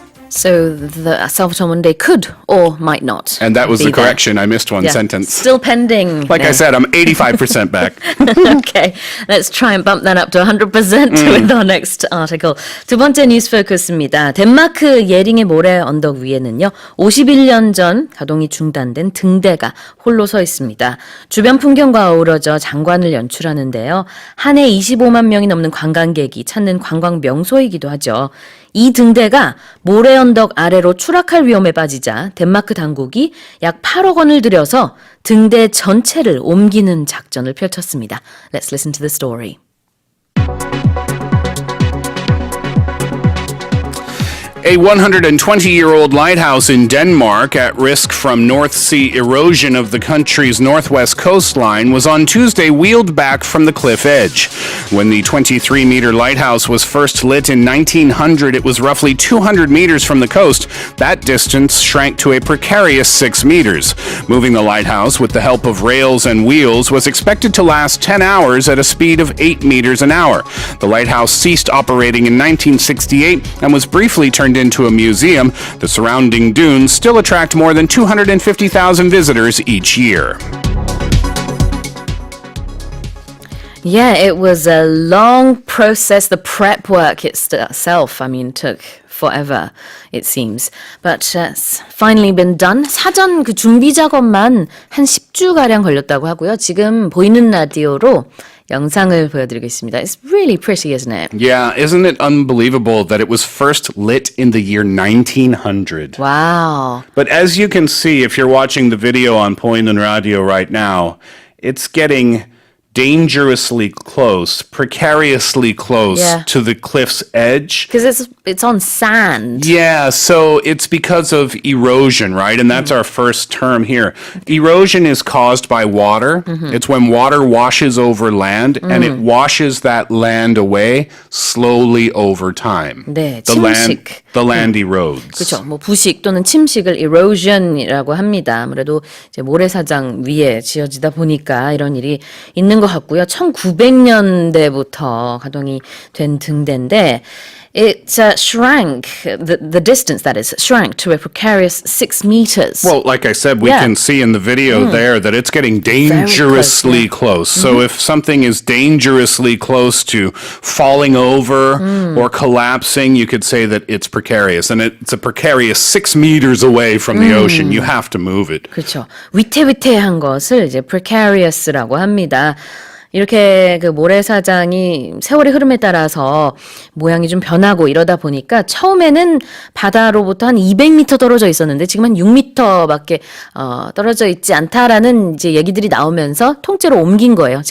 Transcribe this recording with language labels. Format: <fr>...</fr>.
<en>So the Salvator Mundi could or might not. And that was be the there. correction. I missed one sentence. Still pending. Like I said, I'm 85% back. Okay, let's try and bump that up to 100% with our next article.</en> <ko>두 번째 뉴스 포커스입니다. 덴마크 예링의 모래 언덕 위에는요. 51년 전 가동이 중단된 등대가 홀로 서 있습니다. 주변 풍경과 어우러져 장관을 연출하는데요. 한 해 25만 명이 넘는 관광객이 찾는 관광 명소이기도 하죠. 이 등대가 모래 언덕 아래로 추락할 위험에 빠지자 덴마크 당국이 약 8억 원을 들여서 등대 전체를 옮기는 작전을 펼쳤습니다.</ko> <en>Let's listen to the story. A 120-year-old lighthouse in Denmark at risk from North Sea erosion of the country's northwest coastline was on Tuesday wheeled back from the cliff edge. When the 23-meter lighthouse was first lit in 1900, it was roughly 200 meters from the coast. That distance shrank to a precarious 6 meters. Moving the lighthouse with the help of rails and wheels was expected to last 10 hours at a speed of 8 meters an hour. The lighthouse ceased operating in 1968 and was briefly turned into a museum. The surrounding dunes still attract more than 250,000 visitors each year. Yeah, it was a long process. The prep work itself, took forever, it seems. But it's finally been done.</en> <ko>사전 그 준비 작업만 한 10주가량 걸렸다고 하고요. 지금 보이는 라디오로 영상을 보여드리겠습니다.</ko> <en>It's really pretty, isn't it? Yeah, isn't it unbelievable that it was first lit in the year 1900? Wow. But as you can see, if you're watching the video on Poinen Radio right now, it's getting dangerously close, precariously close to the cliff's edge. Because it's on sand. Yeah, so it's because of erosion, right? And that's our first term here. Erosion is caused by water. It's when water washes over land and it washes that land away slowly over time.</en> <ko>네,</ko> <en>the land erodes.</en> <ko>그렇죠. 뭐 부식 또는 침식을 erosion이라고 합니다. 아무래도 이제 모래사장 위에 지어지다 보니까 이런 일이 있는 것 같고요. 1900년대부터 가동이 된 등대인데</ko> <en>it shrank, the distance that is, shrank to a precarious 6 meters. Well, like I said, we can see in the video there that it's getting dangerously close. So if something is dangerously close to falling over or collapsing, you could say that it's precarious. And it's a precarious 6 meters away from the ocean. You have to move it.</en> <ko>그렇죠. 위태위태한 것을 이제 precarious라고 합니다. 이렇게 그 모래사장이 세월의 흐름에 따라서 모양이 좀 변하고 이러다 보니까 처음에는 바다로부터 한 200m 떨어져 있었는데 지금 한 6m밖에 떨어져 있지 않다라는 이제 얘기들이 나오면서 통째로 옮긴 거예요.</ko>